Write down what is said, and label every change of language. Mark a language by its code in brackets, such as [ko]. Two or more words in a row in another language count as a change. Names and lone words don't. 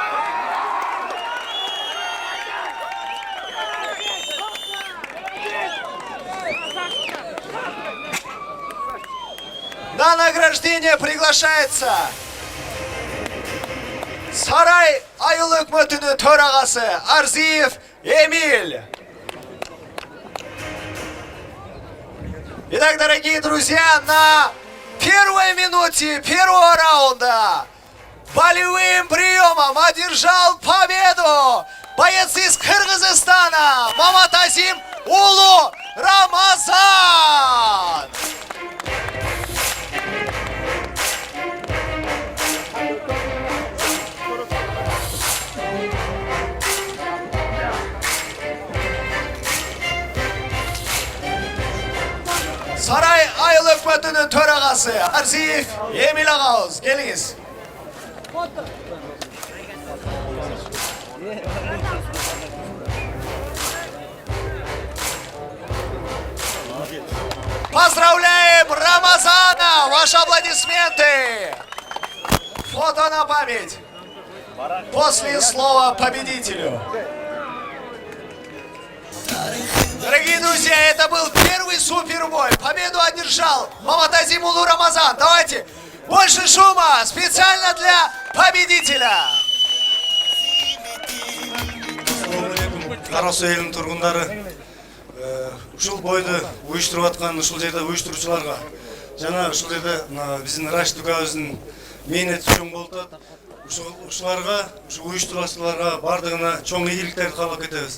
[ru] На награждение приглашается Сарай [ky] айыл өкмөтүнүн төрагасы [ru] Арзиев Эмиль. Итак, дорогие друзья, на первой минуте первого раунда болевым приемом одержал победу боец из Кыргызстана Маматазим Улу Рамазан. [ky] Сарай айыл өкмөтүнүн төрагасы Арзиев Эмиль агабыз, келиңиз. [ru] Поздравляем Рамазана! Ваши аплодисменты! Фото на память. После слова победителю. Дорогие друзья, это был первый супербой. Победу одержал Маматазим Улу Рамазан. Давайте больше шума специально для победителя. [ky] Карасу элинин тургундары ушул бойду уюштуруп аткан ушул жерде уюштуруучуларга жана ушул жерде биздин Рашид укабыздын мээнети чоң болуп атат. Ушуларга, ушу уюштуруучуларга бардыгына чоң ийгиликтерди каалап кетебиз.